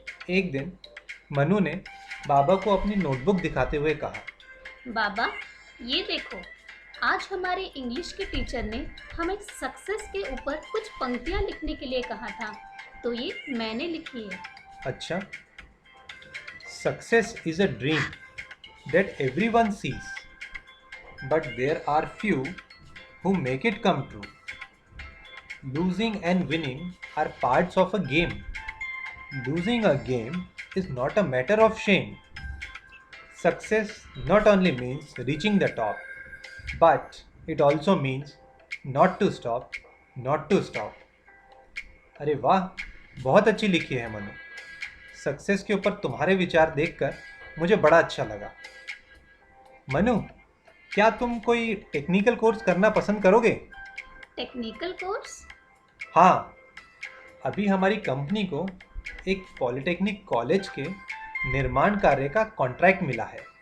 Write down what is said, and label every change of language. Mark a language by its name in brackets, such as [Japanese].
[Hindi] एक दिन मनु ने बाबा को अपनी नोटबुक दिखाते हुए कहा, बाबा, ये देखो, आज हमारे इंग्लिश के टीचर ने हमें सक्सेस के ऊपर कुछ पंक्तियाँ लिखने के लिए कहा था, तो ये मैंने लिखी है। [English] अच्छा, success is a dream that everyone sees, but there are few who make it come true. Losing and winning are parts of a game. Losing a game is not a matter of shame. Success not only means reaching the top, but it also means not to stop, not to stop. [Hindi] अरे वाह, बहुत अच्छी लिखी है Manu. Success के ऊपर तुम्हारे विचार देखकर मुझे बड़ा अच्छा लगा। मनु, क्या तुम कोई टेक्निकल कोर्स करना पसंद करोगे? Technical course? हाँ, अभी हमारी कंपनी को एक पॉलिटेक्निक कॉलेज के निर्माण कार्य का कॉन्ट्रैक्ट मिला है।